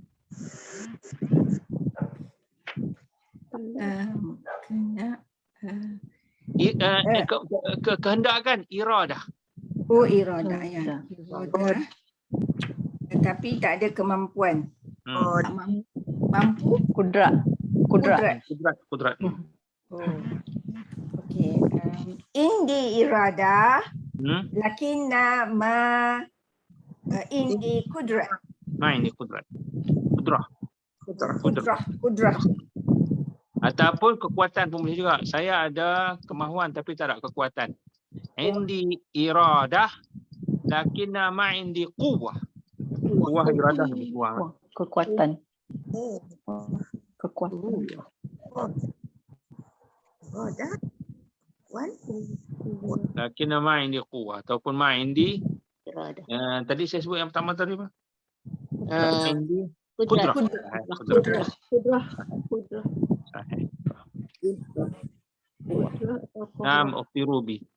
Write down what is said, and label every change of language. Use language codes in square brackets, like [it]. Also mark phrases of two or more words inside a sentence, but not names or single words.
[ms] Kehendak kan iradah. Oh, iradah ya. Iradah. Tetapi tak ada kemampuan. Tak mampu. Kudrat. Okey. [ar] عندي إرادة. لكن ما عندي قدرة. ما عندي قدرة. [ms] Kudrah. Ataupun kekuatan pun boleh juga. Saya ada kemahuan tapi tak ada kekuatan. [ar] عندي إرادة لكن ما عندي قوة. قوة إرادة [ms] lebih kurang. Kekuatan. [ar] لكن ما عندي قوة [ms] ataupun [ar] ما عندي [ms] tadi saya sebut yang pertama tadi apa? [ar] عندي قدرة. نعم، أختي Ruby.